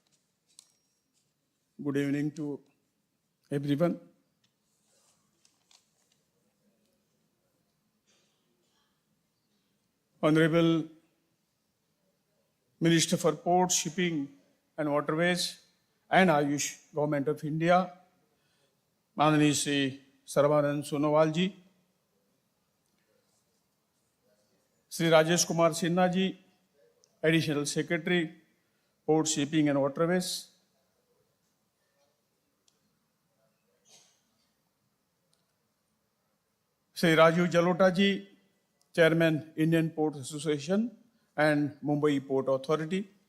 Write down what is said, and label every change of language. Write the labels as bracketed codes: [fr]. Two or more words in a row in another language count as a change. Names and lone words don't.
[en] Good evening to everyone. Honorable Minister for Ports, Shipping and Waterways and Ayush, Government of India, Manani Sri Saravanan Sonowal ji, Sri Rajesh Kumar Sinha ji, Additional Secretary, Port, Shipping and Waterways, Sri Raju Jalota ji, Chairman, Indian Port Association and Mumbai Port Authority,